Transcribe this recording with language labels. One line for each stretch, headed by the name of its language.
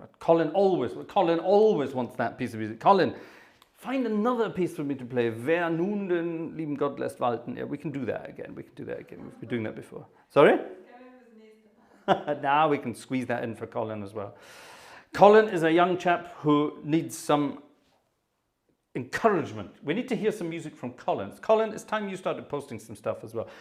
English: Colin always wants that piece of music. Colin, find another piece for me to play.
German: Wer nun den lieben Gott lässt walten.
English: Yeah, we can do that again. We've been doing that before. Sorry? Now we can squeeze that in for Colin as well. Colin is a young chap who needs some encouragement. We need to hear some music from Colin. Colin, it's time you started posting some stuff as well.